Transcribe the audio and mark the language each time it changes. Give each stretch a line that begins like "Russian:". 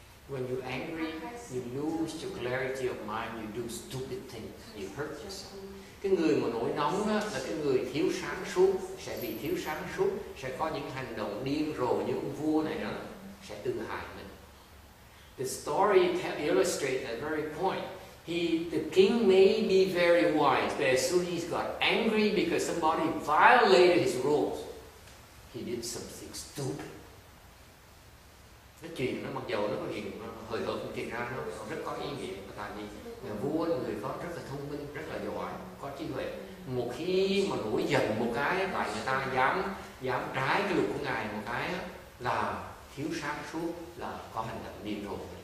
English: When you're angry, you lose your clarity of mind, you do stupid things, you hurt yourself.
Vietnamese: Cái người mà nổi nóng á, là cái người thiếu sáng suốt, sẽ bị thiếu sáng suốt, sẽ có những hành động điên rồ như ông vua này đó, sẽ tự hại mình.
English: The story illustrates that very point. The king may be very wise, but as soon as he got angry because somebody violated his rules, he did something stupid.
Vietnamese: Cái chuyện nó mặc dầu nó có chuyện hời hợt, thiệt ra nó rất có ý nghĩa. Tại vì nhà vua là người có rất là thông minh, rất là giỏi, có trí huệ. Một khi mà nổi giận một cái, tại người ta dám trái cái luật của ngài một cái là thiếu sáng suốt, là có hành động điên rồ.